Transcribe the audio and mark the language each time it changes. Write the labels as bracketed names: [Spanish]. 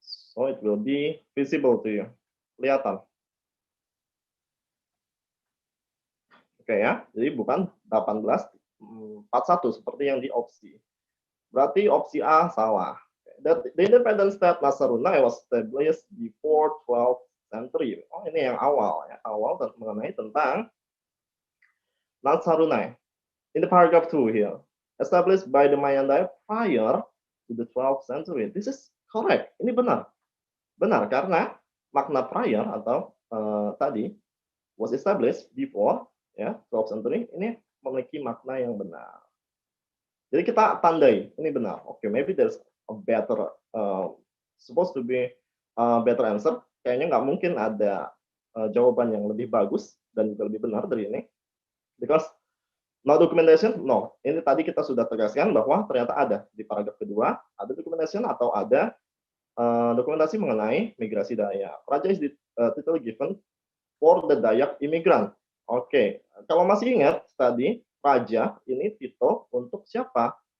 [English] So it will be visible to you. [Indonesian] Kelihatan. Oke ya, jadi bukan 1841 seperti yang di opsi. Berarti opsi A salah. [English] The independent state Nasarunai was established before 12th century. [Indonesian] Oh, ini yang awal ya, awal mengenai tentang Nasarunai. [English] In the paragraph 2 here, established by the Mayandaya prior to the 12th century. This is correct. [Indonesian] Ini benar. Benar karena makna prior atau tadi [English] was established before [Indonesian] ya 12th century ini memiliki makna yang benar. Jadi kita tandai ini benar. [English] Oke, maybe there's a better supposed to be a better answer. [Indonesian] Kayaknya nggak mungkin ada jawaban yang lebih bagus dan juga lebih benar dari ini. [English] Because no documentation, no. [Indonesian] Ini tadi kita sudah tegaskan bahwa ternyata ada di paragraf kedua ada documentation atau ada dokumentasi mengenai migrasi Dayak. [English] Raja is the title given for the Dayak immigrant. [Indonesian] Oke, kalau masih ingat tadi Raja ini titel untuk siapa?